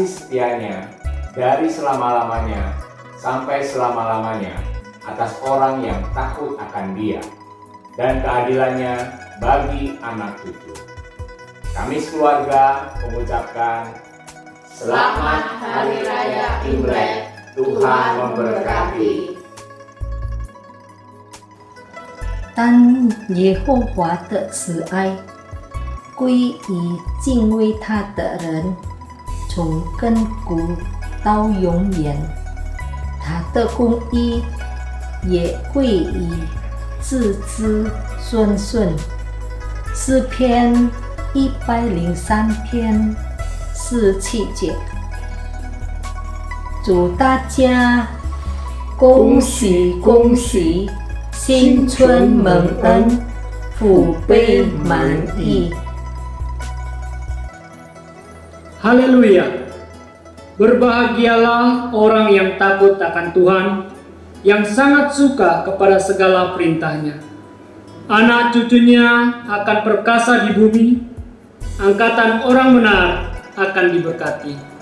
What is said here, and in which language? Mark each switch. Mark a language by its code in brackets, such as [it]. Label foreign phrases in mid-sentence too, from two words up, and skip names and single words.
[id] setianya dari selama-lamanya sampai selama-lamanya atas orang yang takut akan Dia, dan keadilannya bagi anak cucu. Kami sekeluarga mengucapkan Selamat Hari Raya Imlek, Tuhan memberkati. [zh] 当耶和华的慈爱归于敬畏他的人，从亘古到永远，他的公义也归于子子孙孙。诗篇103篇17节。祝大家恭喜恭喜，新春蒙恩， 腹杯满溢。 [id] Haleluya! Berbahagialah orang yang takut akan Tuhan, yang sangat suka kepada segala perintahnya. Anak cucunya akan perkasa di bumi, angkatan orang benar akan diberkati.